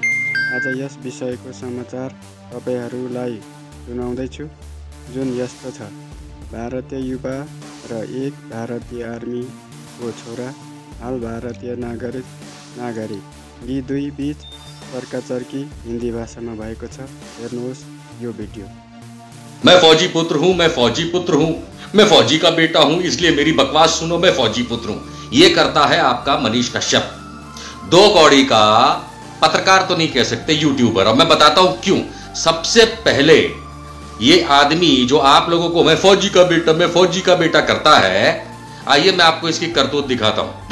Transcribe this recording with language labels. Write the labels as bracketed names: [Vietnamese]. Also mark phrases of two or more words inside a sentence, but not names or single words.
[Nepali] आज यस विषयको समाचार तपाईहरुलाई सुनाउँदैछु, जुन यस्तो छ। भारतीय युवा र एक भारतीय आर्मीको छोरा हाल भारतीय नागरिक यी दुई बीच तर्कातर्की हिंदी भाषा में भएको छ। हेर्नुहोस् यो वीडियो। [Hindi] मैं फौजी पुत्र हूं, मैं फौजी पुत्र हूं, मैं फौजी का बेटा हूं, इसलिए मेरी बकवास सुनो, मैं फौजी पुत्र हूं। ये करता है आपका मनीष कश्यप, दो कौड़ी का पत्रकार तो नहीं कह सकते, यूट्यूबर। और मैं बताता हूं क्यों। सबसे पहले ये आदमी जो आप लोगों को मैं फौजी का बेटा, मैं फौजी का बेटा करता है, आइए मैं आपको इसकी करतूत दिखाता हूं।